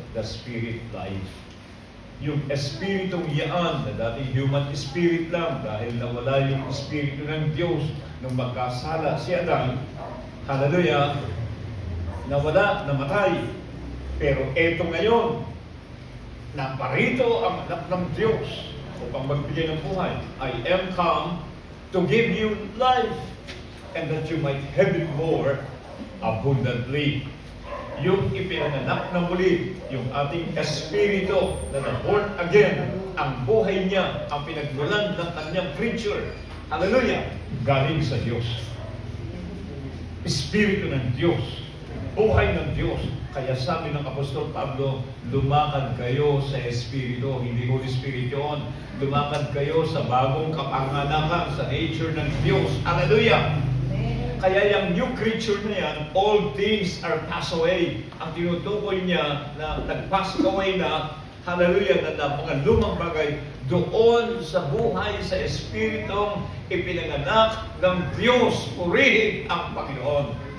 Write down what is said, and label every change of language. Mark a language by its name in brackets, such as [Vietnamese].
[English] The spirit life. [Filipino] Yung espiritong yaan, na dati human spirit lang, dahil nawala yung espiritu ng Diyos nung magkasala si Adan, hallelujah, nawala, namatay. Pero eto ngayon, naparito ang anak ng Diyos. upang magbigay ng buhay. [English] I am come to give you life, and that you might have it more abundantly. [Filipino] Yung ipinanganak na muli, yung ating espiritu na na-born again, ang buhay niya, ang pinagmulan ng kanyang creature, hallelujah, galing sa Diyos. Espiritu ng Diyos, buhay ng Diyos. Kaya sabi ng Apostol Pablo, lumakad kayo sa Espiritu, hindi Holy Spirit yun. Lumakad kayo sa bagong kapanganakan, sa nature ng Diyos. Hallelujah! Kaya yung new creature na yan, [English] all things are passed away. [Filipino] Ang tinutukoy niya na nag-pass away na, hallelujah, na mga lumang bagay, doon sa buhay, sa Espiritong ipinanganak ng Diyos, purihin ang Panginoon.